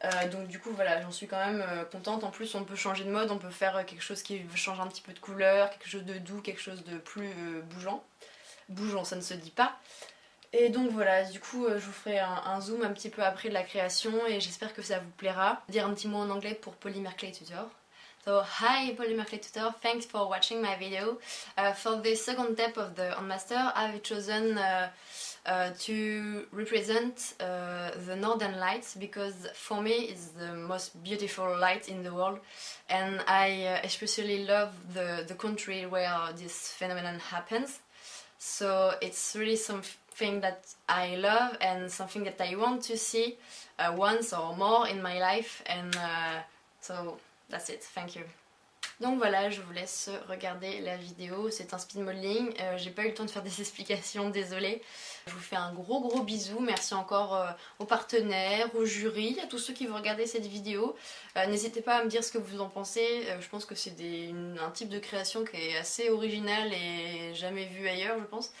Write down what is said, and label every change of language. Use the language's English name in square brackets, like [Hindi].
[French] Donc du coup voilà, j'en suis quand même contente. En plus on peut changer de mode, on peut faire quelque chose qui change un petit peu de couleur, quelque chose de doux, quelque chose de plus bougeant. Bougeant, ça ne se dit pas. Et donc voilà, du coup je vous ferai un zoom un petit peu après de la création et j'espère que ça vous plaira. Dire un petit mot en anglais pour Polymer Clay Tutor. [English] So, hi Polymer Clay Tutor, thanks for watching my video. For the second step of the Handmaster, I've chosen to represent the Northern Lights because for me it's the most beautiful light in the world, and I especially love the country where this phenomenon happens. So it's really something that I love and something that I want to see once or more in my life, and so that's it, thank you. [French] Donc voilà, je vous laisse regarder la vidéo, c'est un speed modeling, j'ai pas eu le temps de faire des explications, désolée. Je vous fais un gros bisou, merci encore aux partenaires, au jury, à tous ceux qui vont regarder cette vidéo. N'hésitez pas à me dire ce que vous en pensez, je pense que c'est un type de création qui est assez original et jamais vu ailleurs je pense.